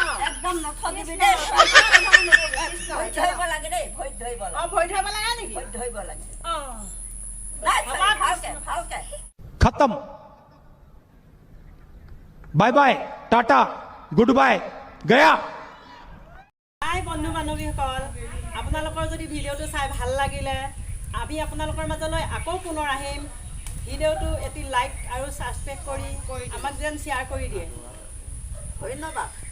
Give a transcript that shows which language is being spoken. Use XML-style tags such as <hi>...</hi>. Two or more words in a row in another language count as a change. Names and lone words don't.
<as>একদম নথগিবি দেই ভৰি ধৰিব লাগে দেই ভৰি ধৰিব লাগে ভৰি ধৰিব লাগে নেকি ভৰি ধৰিব লাগে ভালকে ভালকে</as> <hi>खत्म</hi> <en>bye bye tata good bye</en> <hi>गया</hi> <as>বন্ধু বান্ধৱীসকল আপোনালোকৰ যদি ভিডিঅ'টো চাই ভাল লাগিলে আমি আপোনালোকৰ মাজলৈ আকৌ পুনৰ আহিম ভিডিঅ'টো এটি লাইক আৰু ছাবস্ক্ৰাইব কৰি আমাক যেন শ্বেয়াৰ কৰি দিয়ে ধন্যবাদ</as>